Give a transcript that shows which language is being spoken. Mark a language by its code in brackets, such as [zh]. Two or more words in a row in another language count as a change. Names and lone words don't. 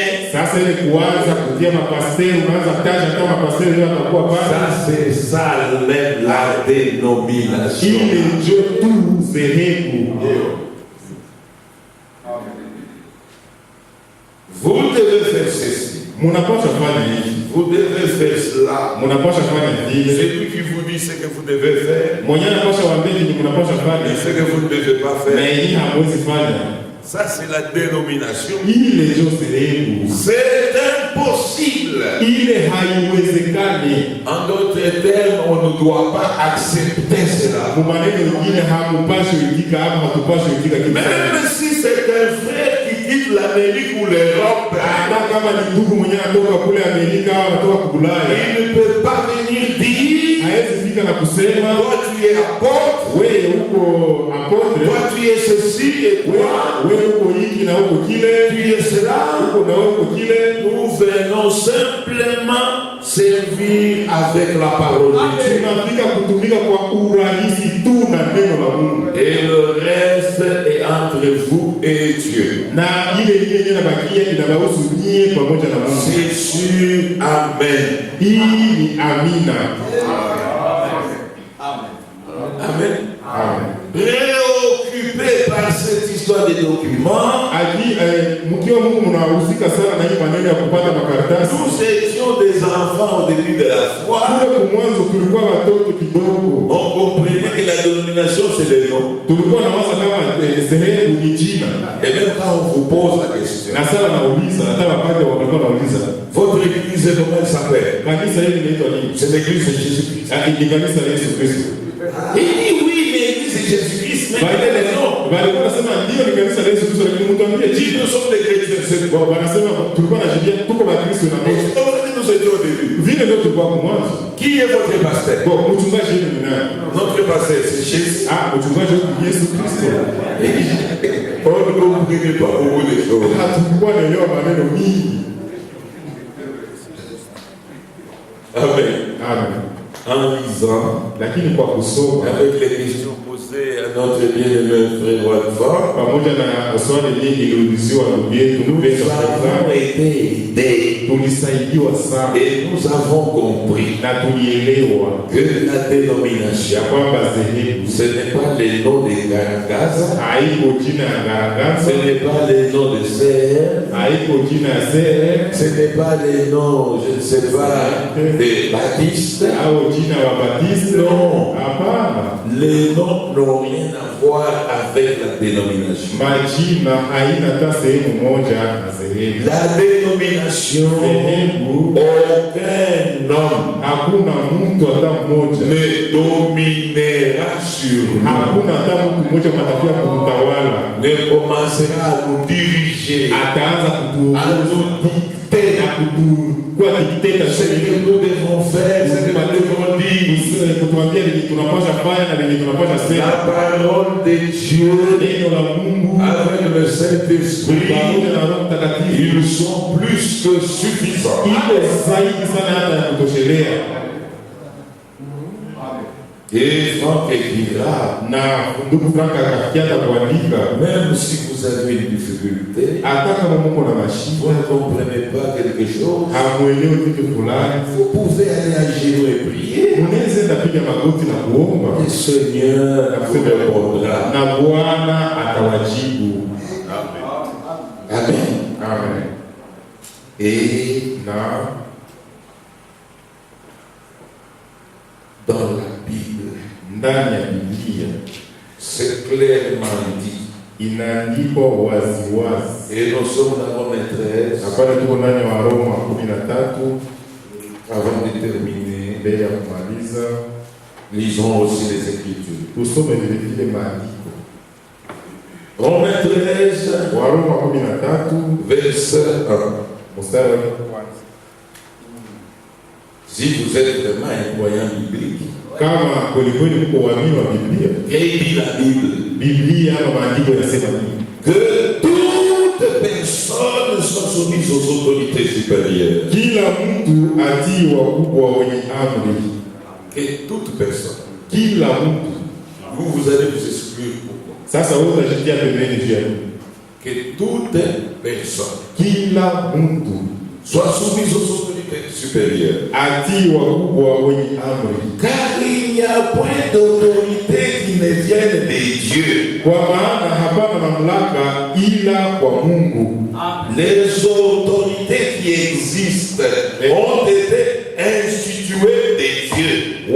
[fr] Ça c'est ça même la dénomination. Vous devez faire ceci. Vous devez faire cela. Celui qui vous vous dit ce que vous devez faire [sw] Mwenye anapasha waambia ni mnapasha [fr] et [sw] fanya. [fr] ce que vous ne devez pas [sw] Na [fr] faire. [sw] yeye hamwezi fanya. [fr] Ça, c'est la dénomination. [sw] Ile ndio sehemu. [fr] C'est impossible. [sw] Ile haiwezekani. [fr] En d'autres termes, on ne doit pas accepter cela. [sw] Kwa maneno mengine hamupashi itika ama hatupashi itika kitu. [fr] Même si c'est un frère qui quitte l'Amérique ou l'Europe, [sw] Hata kama ni ndugu mwenye anatoka kule Amerika au anatoka Ulaya, [fr] il ne peut pas venir dire [sw] hawezi fika na kusema [fr] toi tu es apôtre, [sw] wewe uko apotre, [fr] toi tu es ceci et toi [sw] wewe uko hiki na uko kile, [fr] tu es cela. [sw] uko na uko kile. [fr] Nous venons simplement servir avec la parole de Dieu. [sw] Tunafika kutumika kwa urahisi tu na neno la Mungu. [fr] Et le reste est entre vous et Dieu. [sw] Na ile yenyewe inabakia inabahusu nyie pamoja na Mungu. [fr] C'est sûr. Amen. [sw] Hii ni amina. Amen. Amen. [fr] Préoccupé par cette histoire des documents, [sw] Mkiwa Mungu mnahusika sana na hii maneno ya kupata makaratasi. [fr] nous étions des enfants au début de la foi. [sw] Kule mwanzo tulikuwa watoto kidogo. [fr] On comprenait que la dénomination c'est le nom. [sw] Tulikuwa na waza kama sehemu ni jina. [fr] Et même quand on vous pose la question, [sw] Na sala nauliza, hata wakati walikuwa nauliza, [fr] votre église comment elle s'appelle? [sw] kanisa hili linaitwa nini? [fr] C'est l'église de Jésus-Christ. [sw] Ni kanisa la Yesu Kristo. [fr] Il dit oui, mais l'église de Jésus-Christ, mais quel est le nom? [sw] Walikuwa nasema ndio ni kanisa la Yesu Kristo, lakini mtu ambie [fr] Dit nous sommes des chrétiens, c'est quoi? [sw] wanasema tulikuwa na jibia tuko ba Kristo na [fr] Mais [sw] Mungu. [fr] comment nous étions au début? [sw] Vile ndio tulikuwa kwa mwanzo. [fr] Qui est votre pasteur? [sw] Kwa mchungaji yeye ni nani? [fr] Notre pasteur, c'est Jésus. [sw] Mchungaji wetu ni Yesu Kristo. [fr] On ne comprenait pas beaucoup de choses. [sw] Hatukuwa naelewa maneno mingi. Amen. Amen. [fr] En lisant, [sw] Lakini kwa kusoma [fr] avec les questions posées à notre bien-aimé frère Walford, [sw] pamoja na swali nyingi iliuliziwa ndugu yetu [fr] nous [sw] mpendwa [fr] avons Frank, été aidés [sw] tulisaidiwa sana [fr] et nous avons compris [sw] na tulielewa [fr] que la [sw] ya [fr] dénomination, [sw] kwamba dhehebu [fr] ce n'est pas le nom de Garagaza, [sw] haiko jina ya [fr] ce Garagaza, n'est pas le nom de CR, [sw] haiko jina ya CR [fr] ce n'est pas le nom, je ne sais pas, de Baptiste. [sw] au jina wa Batiste. [fr] Non. [sw] Hapana, [fr] Les noms n'ont rien à voir avec la dénomination. [sw] majina haina hata sehemu moja na dhehebu. [fr] La dénomination, [sw] Dhehebu [fr] aucun homme [sw] hakuna mtu hata mmoja, [fr] ne dominera sur nous, [sw] hakuna hata mtu mmoja matakia kumtawala, [fr] ne commencera à nous diriger, [sw] ataanza [fr] à nous dicter [sw] na kuwa dikteta [fr] ce que nous devons faire, ce que nous devons dire. [sw] kutuambia nini tunapasha fanya na nini tunapasha [fr] La [sw] sema. [fr] parole de Dieu [sw] Neno la Mungu [fr] avec le Saint-Esprit, [sw] pamoja na Roho Mtakatifu [fr] ils sont plus que suffisants. [sw] ile zaidi sana hata ya kutoshelea. [fr] Et Franck écrira, [sw] Na ndugu Frank akafikia hata kuandika, [fr] même si vous avez une difficulté, [sw] hata kama Mungu na mashida [fr] vous ne comprenez pas quelque chose, [sw] hamuelewi kitu fulani, [fr] vous pouvez aller à genoux et prier. [sw] unaweza enda piga magoti na kuomba [fr] Le Seigneur vous répondra. [sw] na Bwana atawajibu. Amen. Amen. [fr] Et [sw] Na [fr] dans la Bible, [sw] ndani ya Biblia [fr] c'est clairement dit. [sw] inaandikwa waziwazi. [fr] Et nous sommes dans Romains 13, [sw] Hapana, tuko ndani ya Waroma 13. [fr] avant de terminer, [sw] Mbele ya kumaliza, [fr] lisons aussi les Écritures. [sw] tusome vile vile maandiko. [fr] Romains 13, [sw] Waroma 13 [fr] verset 1. [sw] mstari wa [fr] Si vous êtes vraiment un croyant biblique, [sw] kama kweli kweli mko waamini wa Biblia, [fr] qu'est-ce dit la Bible? [sw] Biblia ama maandiko yanasema nini? [fr] Que toute personne soit soumise aux autorités supérieures. [sw] Kila mtu atii wakubwa wenye amri. [fr] Que toute personne. [sw] Kila mtu. [fr] Vous allez vous exclure pourquoi? [sw] Sasa wewe unajitia pembeni juu ya nini? [fr] Que toute personne [sw] Kila mtu [fr] soit soumise aux autorités supérieures. [sw] atii wakubwa wenye amri. [fr] Car il n'y a point d'autorité qui ne vienne de Dieu. [sw] Kwa maana hapana mamlaka ila kwa Mungu. [fr] Les autorités qui existent ont été instituées de Dieu.